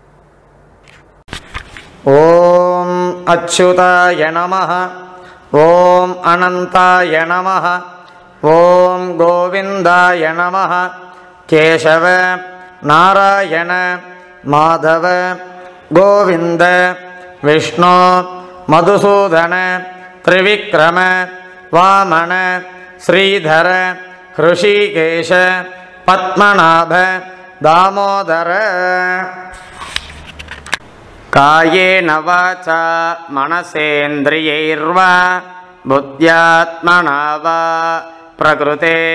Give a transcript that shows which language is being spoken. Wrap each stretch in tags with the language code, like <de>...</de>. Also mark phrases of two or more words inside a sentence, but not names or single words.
<sa>ॐ अच्युताय नमः. ॐ अनन्ताय नमः. ॐ गोविन्दाय नमः. केशव नारायण माधव गोविन्द विष्णु मधुसूदन त्रिविक्रम वामन श्रीधर ऋषिकेश पद्मनाभ दामोदर कायेन वाचा मनसेन्द्रियैर्वा बुद्ध्यात्मना वा प्रकृते</sa>